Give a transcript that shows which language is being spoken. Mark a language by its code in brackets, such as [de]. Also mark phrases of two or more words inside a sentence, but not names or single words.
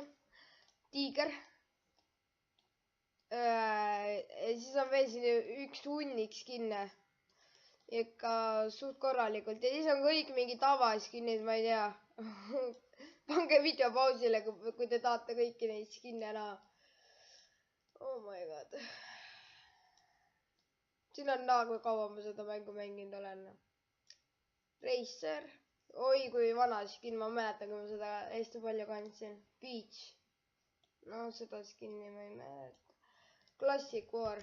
[et] Tiiger. Siis on veel siin üks hunnik skinne. Ikka suht korralikult. Ja siis on kõik mingi tavaskinnid, ma ei tea. Pange video pausile, kui te tahate kõiki neid skinne näha. [en] Oh my god. [et] Siin on nagu kaua ma seda mängu mänginud olen. Racer. Oi, kui vana skin, ma mäletan, kui ma seda hästi palju kandsin. Beach. No, seda skinni ma ei mäleta. Classic War.